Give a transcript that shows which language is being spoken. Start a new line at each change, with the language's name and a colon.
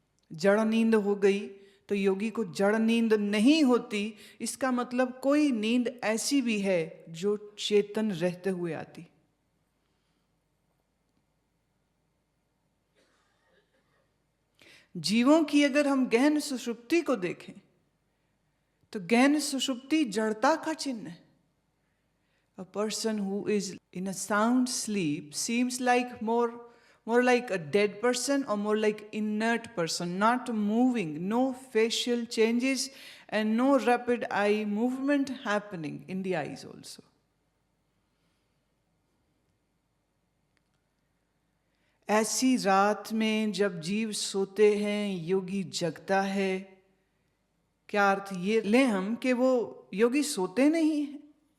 Hindi: जड़ नींद हो गई तो योगी को जड़ नींद नहीं होती, इसका मतलब कोई नींद ऐसी भी है जो चेतन रहते हुए आती। जीवों की अगर हम गहन सुषुप्ति को देखें तो गहन सुषुप्ति जड़ता का चिन्ह है।
English: A person who is in a sound sleep seems like more like a dead person or more like inert person, not moving, no facial changes and no rapid eye movement happening in the eyes also.
Hindi: ऐसी रात में जब जीव सोते हैं योगी जगता है, क्या अर्थ ये लें हम कि वो योगी सोते नहीं हैं?